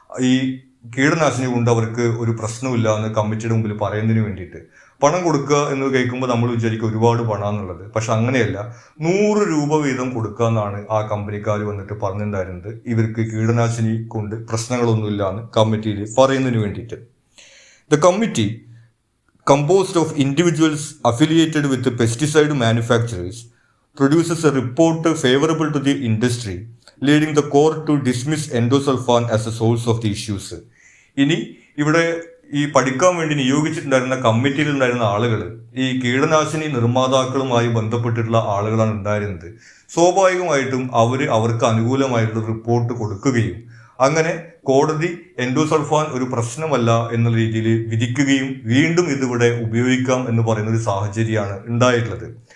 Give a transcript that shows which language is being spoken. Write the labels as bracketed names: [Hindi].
[Malayalam] ഈ കീടനാശിനി കൊണ്ട് അവർക്ക് ഒരു പ്രശ്നമില്ല എന്ന് കമ്മിറ്റിയുടെ മുമ്പിൽ പറയുന്നതിന് വേണ്ടിയിട്ട് പണം കൊടുക്കുക എന്ന് കേൾക്കുമ്പോൾ നമ്മൾ വിചാരിക്കും ഒരുപാട് പണം എന്നുള്ളത്. പക്ഷെ അങ്ങനെയല്ല, 100 രൂപ വീതം കൊടുക്കുക എന്നാണ് ആ കമ്പനിക്കാർ വന്നിട്ട് പറഞ്ഞിട്ടുണ്ടായിരുന്നത്. ഇവർക്ക് കീടനാശിനി കൊണ്ട് പ്രശ്നങ്ങളൊന്നുമില്ല എന്ന് കമ്മിറ്റിയിൽ പറയുന്നതിന് വേണ്ടിയിട്ട്. [English] The committee composed of individuals affiliated with the pesticide manufacturers produces a report favorable to the industry, leading the court to dismiss endosulfan as a source of the issues. [Malayalam] ഇനി ഇവിടെ ഈ പഠിക്കാൻ വേണ്ടി നിയോഗിച്ചിട്ടുണ്ടായിരുന്ന കമ്മിറ്റിയിൽ ഉണ്ടായിരുന്ന ആളുകൾ ഈ കീടനാശിനി നിർമ്മാതാക്കളുമായി ബന്ധപ്പെട്ടിട്ടുള്ള ആളുകളാണ് ഉണ്ടായിരുന്നത്. സ്വാഭാവികമായിട്ടും അവർക്ക് അനുകൂലമായിട്ടുള്ള റിപ്പോർട്ട് കൊടുക്കുകയും അങ്ങനെ കോടതി എൻഡോസൾഫാൻ ഒരു പ്രശ്നമല്ല എന്നുള്ള രീതിയിൽ വിധിക്കുകയും വീണ്ടും ഇതിവിടെ ഉപയോഗിക്കാം എന്ന് പറയുന്ന ഒരു സാഹചര്യമാണ് ഉണ്ടായിട്ടുള്ളത്.